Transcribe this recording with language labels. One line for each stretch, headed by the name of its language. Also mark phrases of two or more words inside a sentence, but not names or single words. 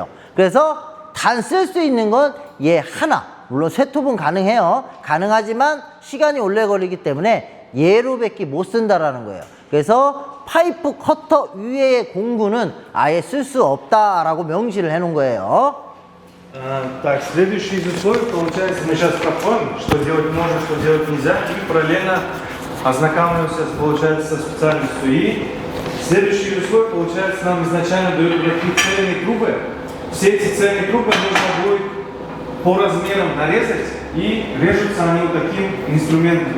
Korean: 그래서 단 쓸 수 있는 건 얘 하나. 물론 쇠톱은 가능해요. 가능하지만 시간이 오래 걸리기 때문에 얘로밖에 못 쓴다라는 거예요. 그래서 파이프 커터 위의 공구는 아예 쓸 수 없다라고 명시를 해 놓은 거예요.
Russian: Так, следующее из условий, получается, мы сейчас проходим, что делать можно, что делать нельзя, и параллельно ознакомливаемся, получается, со специальностью. И следующий условие, получается, нам изначально дают вот такие цельные трубы. Все эти цельные трубы нужно будет по размерам нарезать, и режутся они вот таким инструментом.